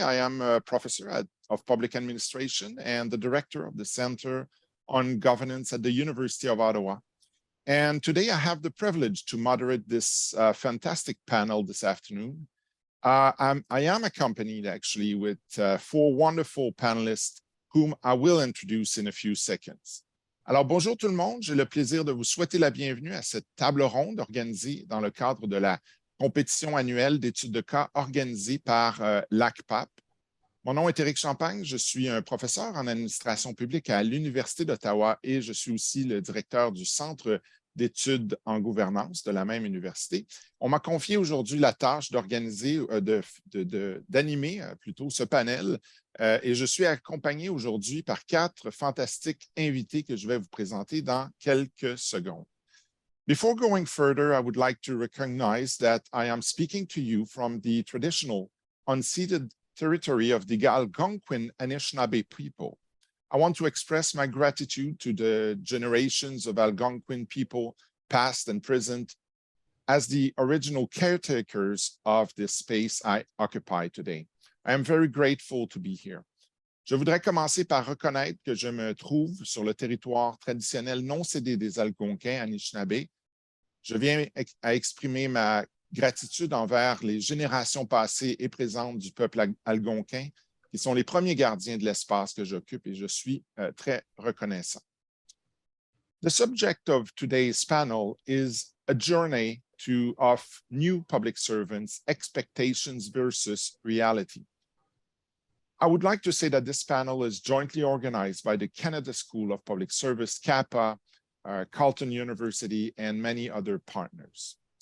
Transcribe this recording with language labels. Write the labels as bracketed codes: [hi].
[en] I am a professor of public administration and the director of the Center on Governance at the University of Ottawa. And today I have the privilege to moderate this fantastic panel this afternoon. I am accompanied actually with four wonderful panelists whom I will introduce in a few seconds. [fr] Alors, bonjour tout le monde. J'ai le plaisir de vous souhaiter la bienvenue à cette table ronde organisée dans le cadre de la compétition annuelle d'études de cas organisée par l'ACPAP. Mon nom est Éric Champagne. Je suis un professeur en administration publique à l'Université d'Ottawa et je suis aussi le directeur du Centre d'études en gouvernance de la même université. On m'a confié aujourd'hui la tâche d'organiser, d'animer plutôt ce panel et je suis accompagné aujourd'hui par quatre fantastiques invités que je vais vous présenter dans quelques secondes. [en] Before going further, I would like to recognize that I am speaking to you from the traditional unceded territory of the Algonquin Anishinaabe people. I want to express my gratitude to the generations of Algonquin people, past and present, as the original caretakers of this space I occupy today. I am very grateful to be here. [fr] Je voudrais commencer par reconnaître que je me trouve sur le territoire traditionnel non cédé des Algonquins Anishinaabe. Je viens à exprimer ma gratitude envers les générations passées et présentes du peuple algonquin, qui sont les premiers gardiens de l'espace que j'occupe et je suis très reconnaissant. [en] The subject of today's panel is a journey of new public servants, expectations versus reality. I would like to say that this panel is jointly organized by the Canada School of Public Service, CAPPA, Carleton University, and many other partners.